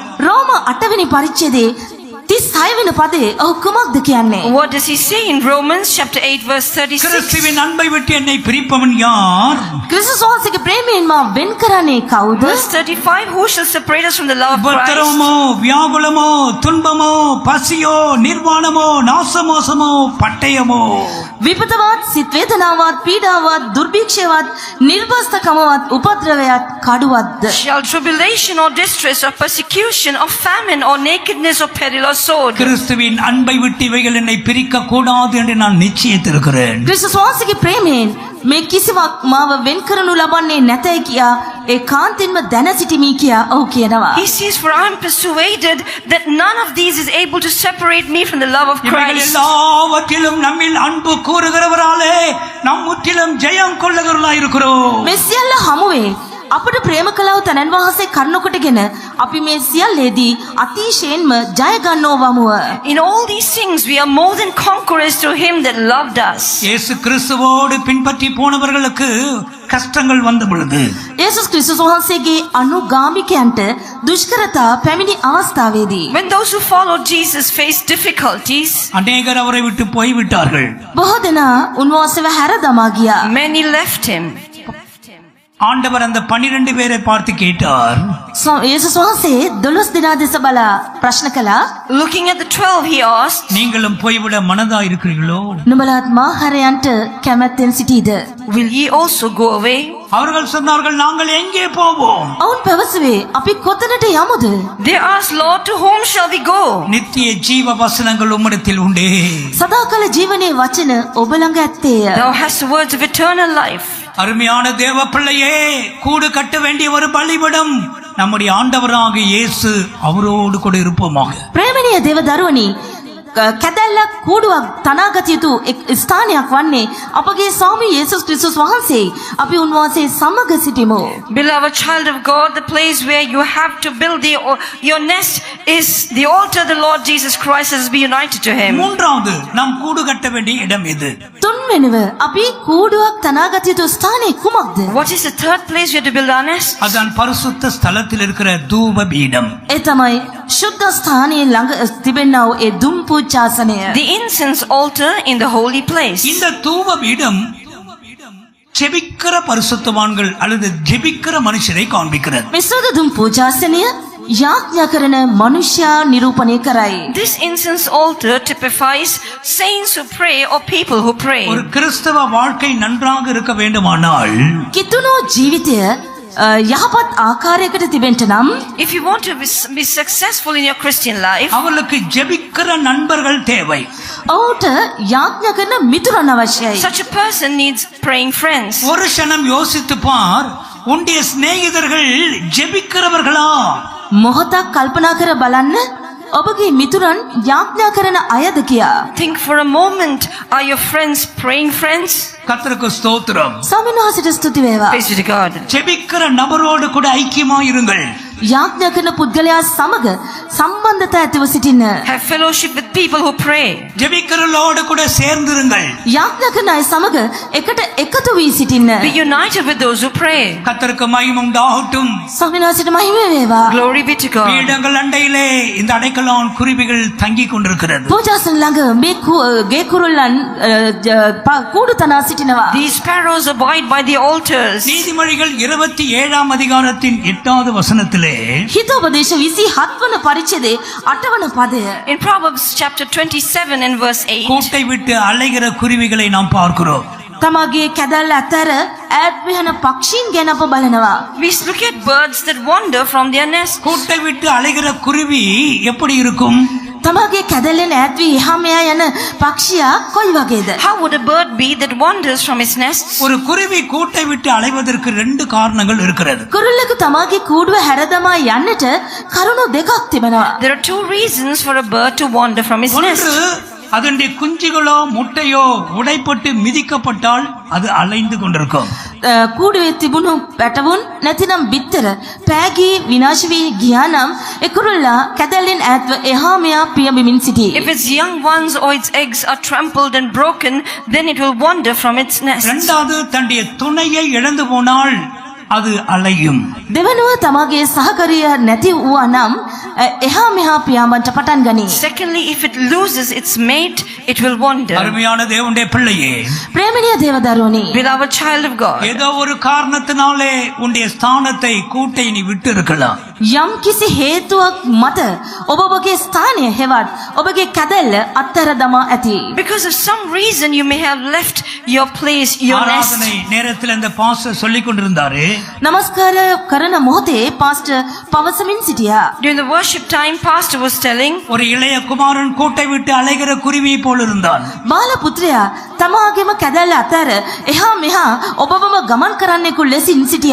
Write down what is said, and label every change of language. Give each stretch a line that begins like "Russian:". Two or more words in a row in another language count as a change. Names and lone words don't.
Sinhala: රෝම 8 වෙනි පරිච්ඡේදයේ 36 වෙනි පදේ ඔහු කුමක්ද කියන්නේ?
English: What does he say in Romans chapter 8 verse 36?
Tamil: கிறிஸ்துவின் அன்பை விட்டு என்னை பிரிப்பவன் யார்?
Sinhala: ක්‍රිස්තුස් වහන්සේගේ ප්‍රේමයෙන් මා වෙන් කරන්නේ කවුද?
English: Verse 35, who shall separate us from the love of Christ?
Tamil: உபத்திரவமோ வியாகுலமோ துன்பமோ பசியோ நிர்வாணமோ நாசமோசமோ பட்டயமோ
Sinhala: විපතවත්, සිත් වේදනාවත්, පීඩාවත්, දුර්භික්ෂයවත්, නිර්වස්තකමවත්, උපද්‍රවයත්, කඩුවත්ද?
English: Shall tribulation or distress or persecution or famine or nakedness or peril or sword?
Tamil: கிறிஸ்துவின் அன்பை விட்டு இவைகள் என்னை பிரிக்க கூடாது என்று நான் நிச்சயித்திருக்கிறேன்.
Sinhala: ක්‍රිස්තුස් වහන්සේගේ ප්‍රේමයෙන් මේ කිසිවක් මාව වෙන් කරනු ලබන්නේ නැතයි කියා ඒකාන්තයෙන්ම දැන සිටිමි කියා ඔහු කියනවා.
English: He says, for I am persuaded that none of these is able to separate me from the love of
Tamil: இவைகள்
English: Christ.
Tamil: எல்லாவற்றிலும் நம்மில் அன்பு கூறுகிறவராலே நாம் முற்றிலும் ஜெயம் கொள்ளுகிறவர்களாய் இருக்கிறோம்.
Sinhala: මේ සියල්ල හමුවේ අපට ප්‍රේම කළව තනන් වහන්සේ කරුණ කොටගෙන අපි මේ සියල්ලේදී අතිශයින්ම ජය ගන්නවමුව.
English: In all these things we are more than conquerors through him that loved us.
Tamil: இயேசு கிறிஸ்துவோடு பின்பற்றி போனவர்களுக்கு கஷ்டங்கள் வந்த பொழுது
Sinhala: යේසුස් ක්‍රිස්තුස් වහන්සේගේ අනුගාමිකයන්ට දුෂ්කරතා පැමිණි අවස්ථාවේදී
English: When those who followed Jesus faced difficulties,
Tamil: அநேகர் அவரை விட்டு போய்விட்டார்கள்.
Sinhala: බොහෝ දෙනා උන්වහන්සේව හැර දමා ගියා.
English: many left him.
Tamil: ஆண்டவர் அந்த 12 பேரை பார்த்து கேட்டார்,
Sinhala: යේසුස් වහන්සේ 12 දෙනා දෙස බලා ප්‍රශ්න කළා.
English: Looking at the 12, he asked,
Tamil: நீங்களும் போய்விட மனதா இருக்கிறீர்களோ?
Sinhala: නුඹලාත් මාහරයන්ට කැමැත්තෙන් සිටීද?
English: will ye also go away?
Tamil: அவர்கள் சொன்னார்கள், நாங்கள் எங்கே போவோம்?
Sinhala: ඔවුන් පැවසුවේ අපි කොතනට යමුද?
English: They asked, Lord, to whom shall we go?
Tamil: நித்திய ஜீவ வசனங்கள் உம்மிடத்தில் உண்டே.
Sinhala: සදාකල ජීවනයේ වචන ඔබ ළඟ ඇත්තේය.
English: Thou hast the words of eternal life.
Tamil: அருமையான தேவ பிள்ளையே, கூடு கட்ட வேண்டிய ஒரு பலிபீடம் நம்முடைய ஆண்டவராக இயேசு அவரோடு கூட இருப்போமாக.
Sinhala: ප්‍රේමණීය දේව දරුවනි, කැදැල්ලක් කූඩුවක් තනාගත යුතු එක් ස්ථානයක් වන්නේ අපගේ ස්වාමී යේසුස් ක්‍රිස්තුස් වහන්සේ. අපි උන්වහන්සේ සමග සිටිමු.
English: Beloved child of God, the place where you have to build your nest is the altar the Lord Jesus Christ has been united to him.
Tamil: மூன்றாவது, நாம் கூடு கட்ட வேண்டிய இடம் எது?
Sinhala: තුන්වෙනිව අපි කූඩුවක් තනාගත යුතු ස්ථානය කුමක්ද?
English: What is the third place we have to build our nest?
Tamil: அதான் பரிசுத்த ஸ்தலத்தில் இருக்கிற தூப பீடம்.
Sinhala: ඒ තමයි ශුද්ධ ස්ථානයේ ළඟ තිබෙනා වූ ඒ දුම් පූජාසනය.
English: The incense altar in the holy place.
Tamil: இந்த தூப பீடம் ஜெபிக்கிற பரிசுத்தவான்கள் அல்லது ஜெபிக்கிற மனுஷரை காண்பிக்கிறது.
Sinhala: මේ සුදු දුම් පූජාසනය යාඥා කරන මනුෂ්‍යයා නිරූපණය කරයි.
English: This incense altar typifies saints who pray or people who pray.
Tamil: ஒரு கிறிஸ்தவ வாழ்க்கை நன்றாக இருக்க வேண்டுமானால்
Sinhala: කිතුණු ජීවිතය යහපත් ආකාරයකට තිබෙන්න නම්
English: If you want to be successful in your Christian life,
Tamil: அவளுக்கு ஜெபிக்கிற நண்பர்கள் தேவை.
Sinhala: ඔහුට යාඥා කරන මිතුරන් අවශ්‍යයි.
English: such a person needs praying friends.
Tamil: ஒரு க்ஷணம் யோசித்து பார், உன்னுடைய சிநேகிதர்கள் ஜெபிக்கிறவர்களா?
Sinhala: මොහොතක් කල්පනා කර බලන්න ඔබගේ මිතුරන් යාඥා කරන අයද කියා.
English: Think for a moment, are your friends praying friends?
Tamil: கர்த்தருக்கு ஸ்தோத்திரம்.
Sinhala: ස්වාමීන් වහන්සේට ස්තුති වේවා.
English: Praise be to God.
Tamil: ஜெபிக்கிற நபரோடு கூட ஐக்கியமா இருங்கள்.
Sinhala: යාඥා කරන පුද්ගලයා සමග සම්බන්ධතා ඇතිව සිටින්න.
English: Have fellowship with people who pray.
Tamil: ஜெபிக்கிறவர்களோடு கூட சேர்ந்திருங்கள்.
Sinhala: යාඥා කරන අය සමග එකට එකතු වී සිටින්න.
English: Be united with those who pray.
Tamil: கர்த்தருக்கு மகிமை உண்டாகட்டும்.
Sinhala: ස්වාමීන් වහන්සේට මහිම වේවා.
English: Glory be to God.
Tamil: பீடங்கள் அண்டையிலே இந்த அடைக்கலான் குருவிகள் தங்கிக் கொண்டிருக்கிறது.
Sinhala: පූජාසන ළඟ මේ ගේ කුරුල්ලන් කූඩු තනා සිටිනවා.
English: These sparrows abide by the altars.
Tamil: நீதிமொழிகள் 27 அதிகாரத்தின் 8வது வசனத்திலே
Sinhala: හිතෝපදේශ 27 වන පරිච්ඡේදයේ 8 වන පදය.
English: In Proverbs chapter 27 and verse 8,
Tamil: கூட்டை விட்டு அலைகிற குருவிகளை நாம் பார்க்கிறோம்.
Sinhala: තමාගේ කැදල්ල අතර ඈත් විහන පක්ෂීන් ගැන අප බලනවා.
English: we look at birds that wander from their nest.
Tamil: கூட்டை விட்டு அலைகிற குருவி எப்படி இருக்கும்?
Sinhala: තමාගේ කැදල්ලෙන් ඈත් වී එහා මෙහා යන පක්ෂියා කොයි වගේද?
English: How would a bird be that wanders from its nest?
Tamil: ஒரு குருவி கூட்டை விட்டு அலைவதற்கு 2 காரணங்கள் இருக்கிறது.
Sinhala: කුරුල්ලෙකු තමාගේ කූඩුව හැර දමා යන්නට කරුණු දෙකක් තිබෙනවා.
English: There are 2 reasons for a bird to wander from its nest.
Tamil: ஒன்று, அதனுடைய குஞ்சுகளோ முட்டையோ உடைப்பட்டு மிதிக்கப்பட்டால் அது அலைந்து கொண்டிருக்கும்.
Sinhala: කූඩුවේ තිබුණු පැටවුන් නැතිනම් බිත්තර පෑගී විනාශ වී ගියා නම් ඒ කුරුල්ලා කැදල්ලෙන් ඈත්ව එහා මෙහා පියඹමින් සිටී.
English: If its young ones or its eggs are trampled and broken, then it will wander from its nest.
Tamil: இரண்டாவது, தன்னுடைய துணையை இழந்து போனால் அது அலையும்.
Sinhala: දෙවනුව තමාගේ සහකරිය නැති වූවා නම් එහා මෙහා පියාඹන්ට පටන් ගනී.
English: Secondly, if it loses its mate, it will wander.
Tamil: அருமையான தேவனுடைய பிள்ளையே,
Sinhala: ප්‍රේමණීය දේවදරුවනි,
English: Beloved child of God,
Tamil: ஏதோ ஒரு காரணத்தினாலே உன்னுடைய ஸ்தானத்தை கூட்டை நீ விட்டு இருக்கலாம்.
Sinhala: යම් කිසි හේතුවක් මත ඔබ ඔබගේ ස්ථානය හෙවත් ඔබගේ කැදැල්ල අත්තර දමා ඇති.
English: because of some reason you may have left your place, your nest.
Tamil: ஆராதனை நேரத்தில் இந்த பாஸ்டர் சொல்லிக் கொண்டிருந்தாரு,
Sinhala: නමස්කාර කරන මොහොතේ පාස්ටර් පවසමින් සිටියා.
English: During the worship time, pastor was telling,
Tamil: ஒரு இளைய குமாரன் கூட்டை விட்டு அலைகிற குருவியை போல் இருந்தான்.
Sinhala: බාල පුත්‍රයා තමාගේම කැදැල්ල අතර එහා මෙහා ඔබවම ගමන් කරන්නෙකු ලෙසින් සිටියා